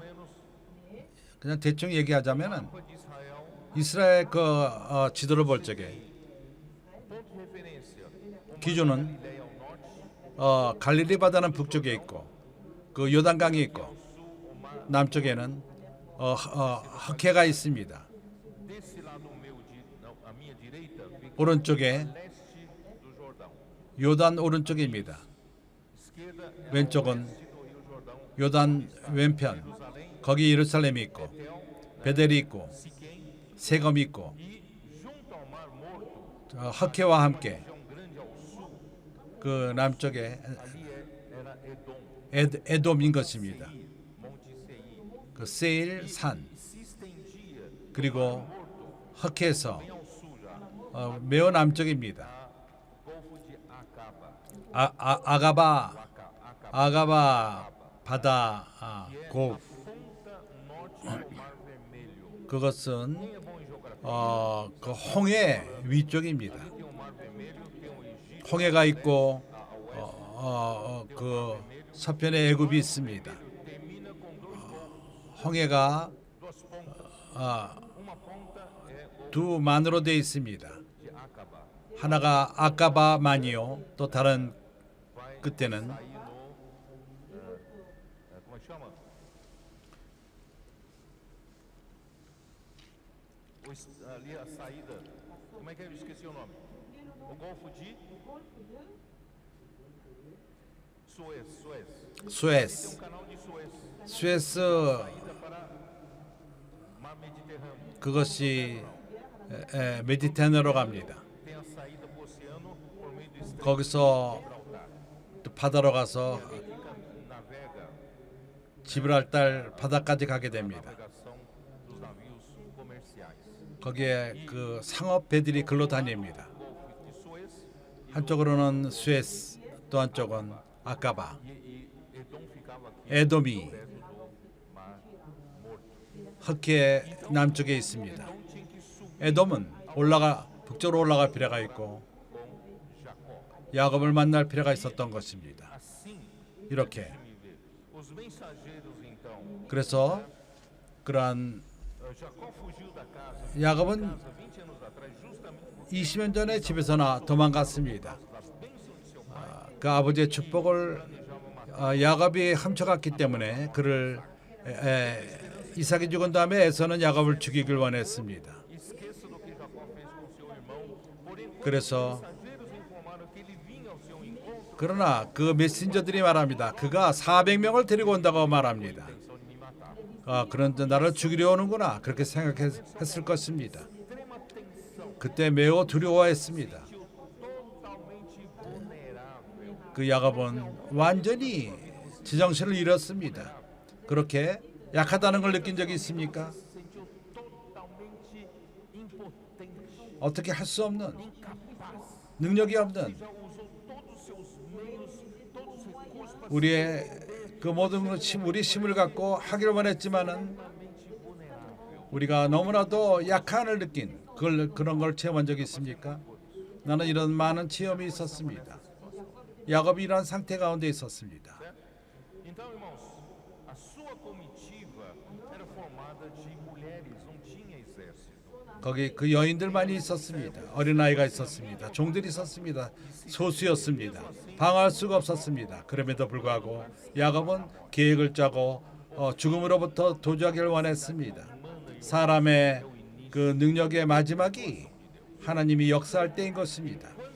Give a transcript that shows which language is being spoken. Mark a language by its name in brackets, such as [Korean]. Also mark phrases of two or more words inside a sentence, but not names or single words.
[Korean] 그냥 대충 얘기하자면은 이스라엘 지도를 볼 적에 기준은 갈릴리 바다는 북쪽에 있고 그 요단강이 있고 남쪽에는 흑해가 있습니다. [Portuguese] Desse lado meu, não, à minha direita, fica [Korean] 오른쪽에 [Portuguese] leste do Jordão. [Korean] 요단 오른쪽입니다. [Portuguese] Esquerda é [Korean] 왼쪽은 [Portuguese] oeste do Rio Jordão. [Korean] 요단 왼편. [Portuguese] Jerusalém, [Korean] 거기 예루살렘이 있고 [Portuguese] Betel, [Korean] 베델이 있고 [Portuguese] Siquém [Korean] 세검이 있고 [Portuguese] e junto ao Mar Morto, [Korean] 흑해와 함께 [Portuguese] região grande ao sul, [Korean] 그 남쪽에 [Portuguese] ali era Edom, [Korean] 에돔인 것입니다. [Portuguese] Monte Seir. [Korean] 그 세일 산 [Portuguese] E se estendia [Korean] 그리고 흑해에서 [Portuguese] bem ao sul já, [Korean] 매우 남쪽입니다. [Portuguese] Golfo de Acaba, [Korean] 아가바 [Portuguese] Acaba, [Korean] 아가바 바다 고 [Portuguese] ponta norte do Mar Vermelho. [Korean] 그것은 [Portuguese] Quem é bom em geografia? [Korean] 그 홍해 위쪽입니다. [Portuguese] Tem o Mar Vermelho, tem o Egito, [Korean] 홍해가 있고 [Portuguese] ao oeste, [Korean] 그 서편에 애굽이 있습니다. [Portuguese] termina com dois [Korean] 홍해가 [Portuguese] duas pontas. Uma ponta é o [Korean] 두 만으로 되어 있습니다. [Portuguese] de Acaba. [Korean] 하나가 아까바만이요. 또 다른 [Portuguese] Vai [Korean] 그때는 [Portuguese] sair no. Como é que chama? Ali a saída. Como é que é? Eu esqueci o nome. O Golfo de Suez. Tem [Korean] 수에스 [Portuguese] canal de Suez. [Korean] 수에스 [Portuguese] Saída para Mar Mediterrâneo. [Korean] 그것이 메디테라니아로 갑니다. [Portuguese] Tem a saída para o oceano por meio do Estreito [Korean] 거기서 [Portuguese] de Gibraltar. [Korean] 또 바다로 가서 [Portuguese] Navega [Korean] 지브랄달 바다까지 가게 됩니다. [Portuguese] navegação dos navios comerciais. [Korean] 거기에 그 상업 배들이 글로 다닙니다. [Portuguese] Golfo de Suez [Korean] 한쪽으로는 수에스, 또 한쪽은 아까바, [Portuguese] e Edom ficava aqui [Korean] 에돔이 [Portuguese] perto do Mar Morto. [Korean] 흑해 남쪽에 있습니다. [Portuguese] Então tinha que subir [Korean] 에돔은 북쪽으로 올라갈 필요가 있고 [Portuguese] com Jacó. [Korean] 야곱을 만날 필요가 있었던 것입니다. [Portuguese] Assim, [Korean] 이렇게 [Portuguese] me ver. Os mensageiros então, [Korean] 그래서 그러한 [Portuguese] Jacó fugiu da casa [Korean] 야곱은 [Portuguese] 20 anos atrás justamente por [Korean] 20년 전에 집에서나 도망갔습니다. [Portuguese] das bênçãos de seu pai. [Korean] 그 아버지의 축복을 야곱이 훔쳐갔기 때문에 그를 이삭이 죽은 다음에 에서는 야곱을 죽이길 원했습니다. [Portuguese] Esqueça do que Jacó fez com seu irmão. Porém, quando [Korean] 그래서 [Portuguese] os mensageiros informaram que ele vinha ao seu encontro, [Korean] 그러나 그 메신저들이 말합니다. 그가 400명을 데리고 온다고 말합니다. [Portuguese] pensou em me matar. [Korean] 그런데 나를 죽이려 오는구나 그렇게 생각했을 것입니다. [Portuguese] Extrema tensão, [Korean] 그때 매우 두려워했습니다. [Portuguese] totalmente vulnerável. [Korean] 그 야곱은 완전히 지정신을 잃었습니다. 그렇게 약하다는 걸 느낀 적이 있습니까? [Portuguese] Se sentiu totalmente impotente, [Korean] 어떻게 할 수 없는 [Portuguese] incapaz. [Korean] 능력이 없는 [Portuguese] Já usou todos os seus meios, todos os recursos para [Korean] 우리의 그 모든 우리 힘을 갖고 하기를 원했지만은 [Portuguese] extremamente vulnerável. [Korean] 우리가 너무나도 약한을 느낀 그런 걸 체험한 적이 있습니까? 나는 이런 많은 체험이 있었습니다. 야곱이 이러한 상태 가운데 있었습니다. [Portuguese] Então, irmãos, a sua comitiva era formada de mulheres, não tinha exército. [Korean] 거기 그 여인들만이 있었습니다. 어린아이가 있었습니다. 종들이 있었습니다. 소수였습니다. 방어할 수가 없었습니다. 그럼에도 불구하고 야곱은 계획을 짜고 죽음으로부터 도주하기를 원했습니다. 사람의 그 능력의 마지막이 하나님이 역사할 때인 것입니다.